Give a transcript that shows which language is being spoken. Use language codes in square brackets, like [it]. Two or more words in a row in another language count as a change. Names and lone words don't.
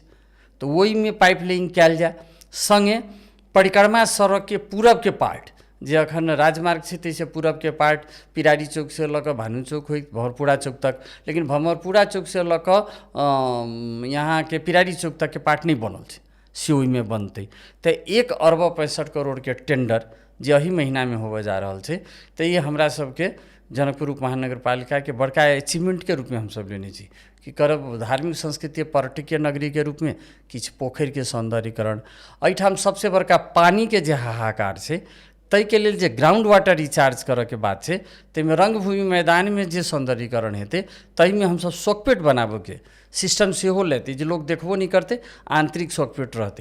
[mai] तो ओहि में पाइपलाइन कयल जाए, संगे परिक्रमा सड़क के पूरब के पार्ट जे अखन राजमार्ग छै ताहिसँ पूरब के पार्ट पिरारी चौक से लऽ कऽ भानु चौक होइत भरपूरा चौक तक, लेकिन भरपूरा चौक से लऽ कऽ यहाँ के पिरारी चौक तक के पार्ट नहीं बनल छै, से ओहिमे बनतै। तऽ 1 अरब 65 करोड़ के टेंडर जे एही महीना में होबऽ जा रहल छै, तऽ ये हमरा सबके जनकपुर उप महानगर पालिका के बड़का अचीवमेंट के रूप में हम सब लेने छी कि करब धार्मिक संस्कृति पर्यटकीय नगरी के रूप में किछु पोखरि के सौंदर्यीकरण। एहिठाम सबसे बड़का पानी के जे हाहाकार छै तै के लेल जे [en] ground water recharge [mai] करऽ के बात छै ताहिमे रंगभूमि मैदान में जे सौंदर्यीकरण हेतै ताहिमे हमसब शॉकपेट बनाबऽ के सिस्टम सेहो लेतै जे लोग देखबो नहीं करतै, आंतरिक शॉकपेट रहतै।